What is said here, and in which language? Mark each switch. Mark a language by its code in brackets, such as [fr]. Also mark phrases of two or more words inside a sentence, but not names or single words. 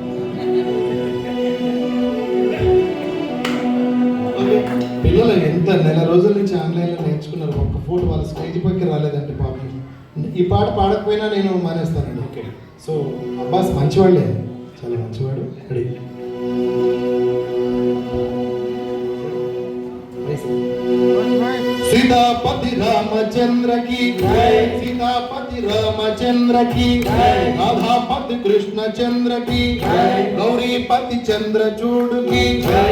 [te] పిల్లలు ఎంత నెల రోజుల నుంచి ఆన్లైన్లో నేర్చుకున్నారు. ఒక్క ఫోటో వాళ్ళ స్టేజ్ పైకి రాలేదంటే పాపం. ఈ పాట పాడకపోయినా నేను మానేస్తానండి. ఓకే. సో అబ్బాస్ మంచివాళ్ళే, చాలా మంచివాడు. రెడీ. [hi] सीतापति रामचंद्र की जय, सीतापति रामचंद्र की जय, राधापति कृष्णचंद्र की जय, गौरीपति चंद्रचूड़ की जय,